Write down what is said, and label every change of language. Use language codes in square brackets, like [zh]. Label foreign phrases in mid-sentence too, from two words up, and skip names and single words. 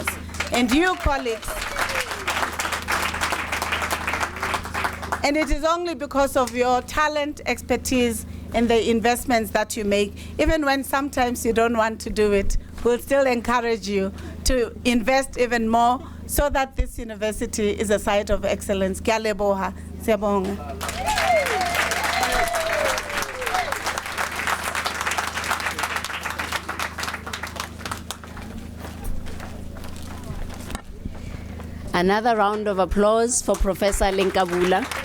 [en] And you, colleagues, and it is only because of your talent, expertise, and the investments that you make, even when sometimes you don't want to do it, we'll still encourage you to invest even more so that this university is a site of excellence. [st] Ke a leboha. [zu] Siyabonga. [en] Another round of applause for Professor LenkaBula.